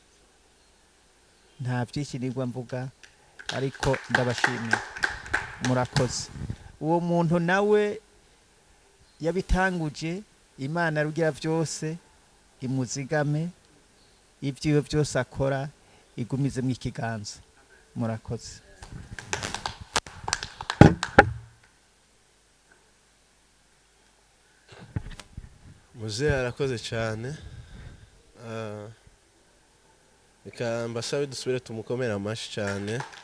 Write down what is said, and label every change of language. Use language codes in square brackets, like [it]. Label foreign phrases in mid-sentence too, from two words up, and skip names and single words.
[rn] Nta byinshi nigwa mvuga, ariko ndabashimiye, murakoze. Uwo muntu nawe yabitanguje, Imana rugira byose imuzigame, ivyo byose akora igumize mu ikiganza. Murakoze. Muzehe arakoze cyane. Reka mbasabe dusubire tumukomera amashyi cyane.